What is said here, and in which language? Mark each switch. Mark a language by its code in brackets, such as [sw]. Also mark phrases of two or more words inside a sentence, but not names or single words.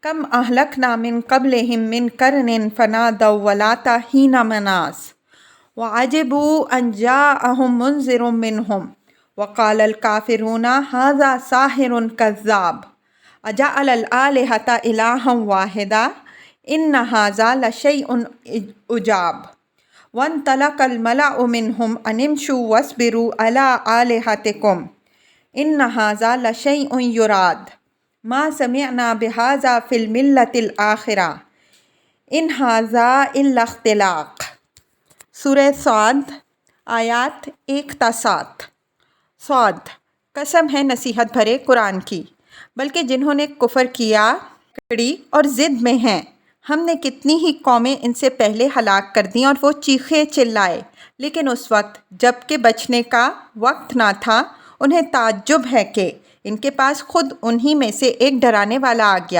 [ar] كم أهلكنا من قبلهم من قرن فنادوا ولات حين مناص وعجبوا أن جاءهم منذر منهم وقال الكافرون هذا ساحر كذاب أجعل الآلهة إلها واحدا إن هذا لشيء عجاب وانطلق الملأ منهم أن امشوا واصبروا على آلهتكم إن هذا لشيء يراد ما سمعنا بهذا في الملة الآخرة إن هذا إلا اختلاق. [ur] سورہ صاد آیات 1 تا 7. صاد، قسم ہے نصیحت بھرے قرآن کی، بلکہ جنہوں نے کفر کیا کڑی اور ضد میں ہیں، ہم نے کتنی ہی قومیں ان سے پہلے ہلاک کر دی اور وہ چیخے چلائے، لیکن اس وقت جبکہ بچنے کا وقت نہ تھا انہیں تعجب ہے کہ ان کے پاس خود انہی میں سے ایک ڈرانے والا آ گیا.